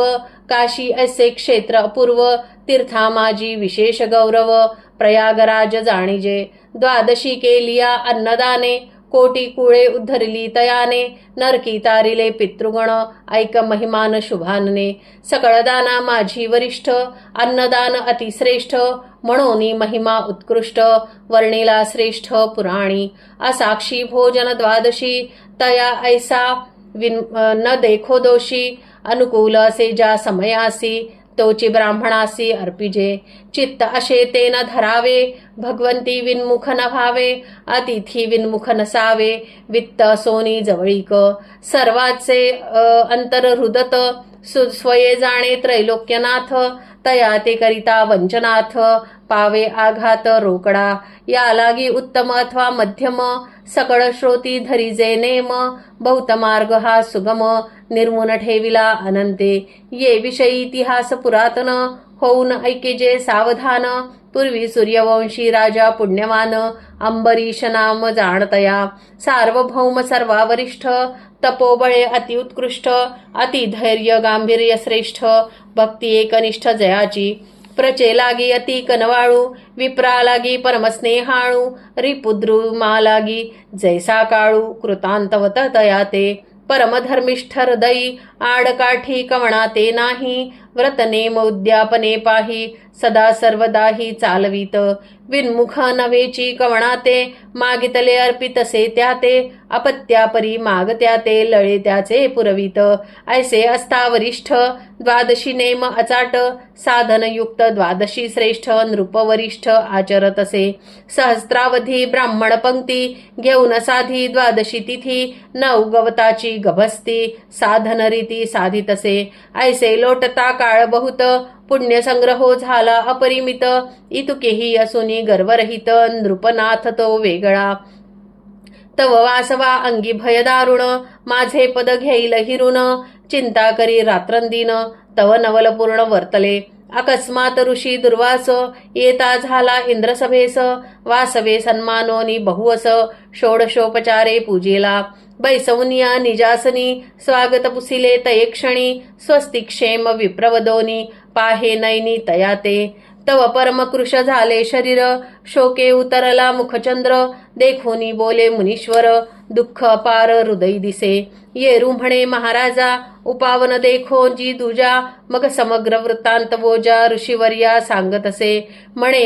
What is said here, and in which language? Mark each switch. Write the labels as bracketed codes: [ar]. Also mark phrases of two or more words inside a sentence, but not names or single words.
[mr] काशी ऐसे क्षेत्र अपूर्व तीर्था माझी विशेष गौरव प्रयागराज जाणीजे द्वादशी केलिया अन्नदाने कोटी कुळे उद्धरली तयाने नरकी तारिले पितृगण ऐक महिमान शुभानने सकळ दाना माझी वरिष्ठ अन्नदान अतिश्रेष्ठ म्हणोनी महिमा उत्कृष्ट वर्णिला श्रेष्ठ पुराणी असाक्षी भोजन द्वादशी तया ऐसा न देखो दोषी अनुकूल असे ज्या समयासी तोची ब्राह्मणासी अर्पिजे चित्त असे ते न धरावे भगवंती विन्मुख न व्हावे अतिथी विन्मुख नसावे वित्त सोनी जवळीक सर्वाचे अंतर हृदत स्वये जाणे त्रैलोक्यनाथ तया ते करिता वंचनाथ पावे आघात रोकडा या लागी उत्तम अथवा मध्यम सकळ श्रोती धरिजे नेम बहुत मार्ग हा सुगम निर्मुन ठेविला अनंते ये विषयी इतिहास पुरातन होऊन ऐकेजे सावधान पूर्वी सूर्यवंशी राजा पुण्यवान अंबरीश नाम जाणतया सार्वभौम सर्वावरिष्ठ तपोबळे अतिउत्कृष्ट अतिधैर्य गांभीर्य श्रेष्ठ भक्ती एकनिष्ठ जयाची प्रचे लागी अति कनवाळू विप्रा लागी परमस्नेहाळू रिपुद्रुमा लागी जैसा काळू कृतांतवत तया ते परमधर्मिष्ठ हृदयी आडकाठी कवणा ते नाही व्रत नेम उद्यापने पाही सदा सर्वदाही चालवीत विन्मुख नव्हेची कवणा ते मागितले अर्पितसे त्या ते अपत्यापरी मागत्या ते लळे त्याचे पुरवित ऐसे असता वरिष्ठ द्वादशी नेम अचाट साधनयुक्त द्वादशी श्रेष्ठ नृपवरिष्ठ आचरतसे सहस्त्रावधी ब्राह्मण पंक्ती घेऊन साधी द्वादशी तिथी नऊ गवताची गभस्ती साधन रीती साधितसे ऐसे लोटता काळ बहुत पुण्यसंग्रहो झाला अपरिमित इतुकेही असुनी गर्वरहित नृपनाथ तो वेगळा तव वासवा अंगी भय दारुण माझे पद घेईल हिरुण चिंता करी रात्रंदिन तव नवलपूर्ण वर्तले अकस्मात ऋषी दुर्वास येता झाला इंद्रसभेस, वासवे सन्मानोनी बहुवस, षोडशोपचारे पूजेला, बैसवनिया निजासनी, स्वागत पुसिले तये क्षणी, स्वस्ति क्षेम विप्रवदोनी, पाहे नैनी तयाते, तव परमकृश झाले शरीर, शोके उतरला मुखचंद्र, देखोनी बोले मुनीश्वर, दुःख अपार हृदय दिसे, येरू म्हणे महाराजा, उपावन देखो जी दुजा, मग समग्र वृत्तांत बोजा ऋषीवर्या सांगत असे, म्हणे